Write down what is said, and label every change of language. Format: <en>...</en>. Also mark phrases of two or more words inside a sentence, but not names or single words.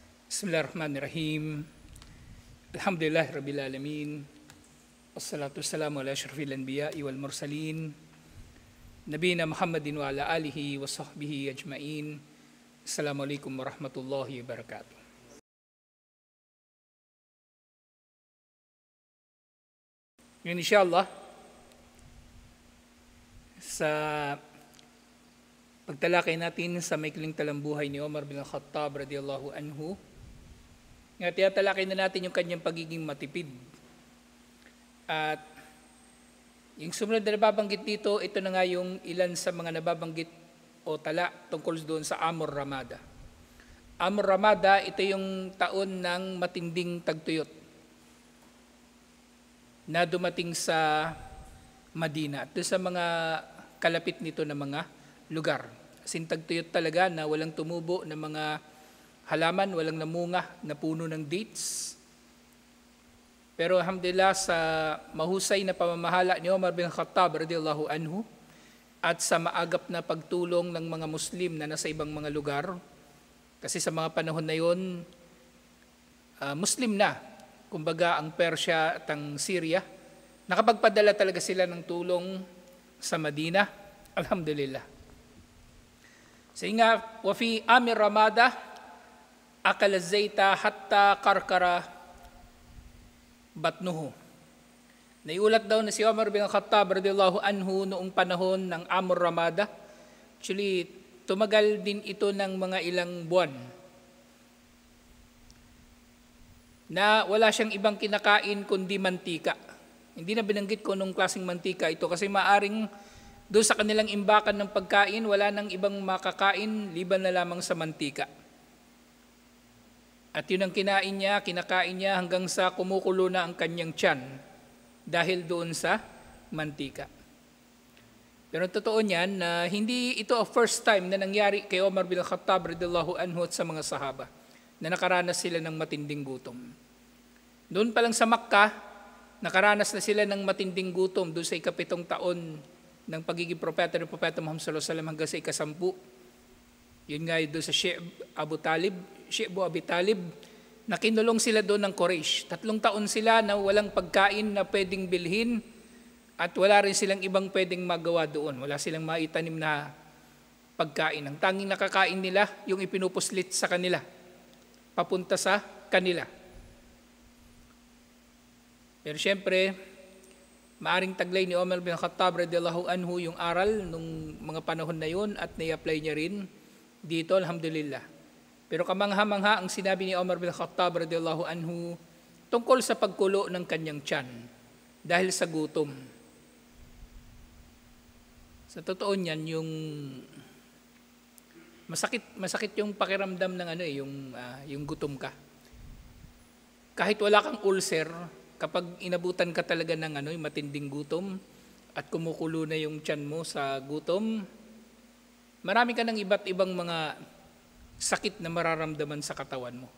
<ar>بسم الله الرحمن الرحيم. الحمد لله رب العالمين. والصلاة والسلام على أشرف الأنبياء والمرسلين. نبينا محمد وعلى آله وصحبه أجمعين. السلام عليكم ورحمة الله وبركاته.</ar> <tl>Ngayon insyaAllah, sa pagtalakay natin sa maikling talambuhay ni Omar bin Khattab</tl> <ar>رضي الله عنه,</ar> <tl>nga tinatalakay na natin yung kanyang pagiging matipid. At yung sumunod na nababanggit dito, ito na nga yung ilan sa mga nababanggit o tala tungkol doon sa Amur Ramada. Amur Ramada, ito yung taon ng matinding tagtuyot na dumating sa Madina at sa mga kalapit nito na mga lugar. Tagtuyot talaga na walang tumubo na mga halaman, walang namunga na puno ng dates. Pero alhamdulillah sa mahusay na pamamahala ni Omar bin Khattab</tl> <ar>رضي الله عنه</ar> <tl>at sa maagap na pagtulong ng mga Muslim na nasa ibang mga lugar, kasi sa mga panahon na yun, Muslim na, kumbaga ang Persia at ang Syria, nakapagpadala talaga sila ng tulong sa Madina, alhamdulillah.</tl> <ar>Nga, وفي عام الرمادة أكل الزيت حتى قرقر بطنه.</ar> <tl>Naiulat daw na si Omar bin Khattab</tl> <ar>رضي الله عنه</ar> <tl>noong panahon ng Amur Ramada. Actually, tumagal din ito ng mga ilang buwan na wala siyang ibang kinakain kundi mantika. Hindi na binanggit ko nung klaseng mantika ito kasi maaring doon sa kanilang imbakan ng pagkain, wala nang ibang makakain liban na lamang sa mantika. At yun ang kinakain niya hanggang sa kumukulo na ang kanyang tiyan dahil doon sa mantika. Pero totoo niyan na hindi ito ang</tl> <en>first time</en> <tl>na nangyari kay Omar bin Khattab</tl> <ar>رضي الله عنه</ar> <tl>at sa mga sahaba na nakaranas sila ng matinding gutom. Doon pa lang sa Makkah, nakaranas na sila ng matinding gutom doon sa ika-7 taon ng pagiging propeta ng Propeta Muhammad</tl> <ar>صلى الله عليه وسلم</ar> <tl>hanggang sa ika-10. Yun nga doon sa Sheikh Abu Abi Talib, na kinulong sila doon ng Quraysh. 3 taon sila na walang pagkain na pwedeng bilhin at wala rin silang ibang pwedeng magawa doon. Wala silang maitanim na pagkain. Ang tanging nakakain nila, yung ipinupuslit sa kanila, papunta sa kanila. Pero syempre, maaring taglay ni Omar bin Khattab</tl> <ar>رضي الله عنه</ar> <tl>yung aral nung mga panahon na yun at nai-apply niya rin dito, alhamdulillah. Pero kamangha-mangha ang sinabi ni Omar bin Khattab</tl> <ar>رضي الله عنه</ar> <tl>tungkol sa pagkulo ng kanyang tiyan dahil sa gutom. Sa totoo niyan, yung masakit yung pakiramdam ng yung gutom ka. Kahit wala kang ulcer, kapag inabutan ka talaga ng yung matinding gutom at kumukulo na yung tiyan mo sa gutom, marami ka ng iba't ibang mga sakit na mararamdaman sa katawan mo.</tl>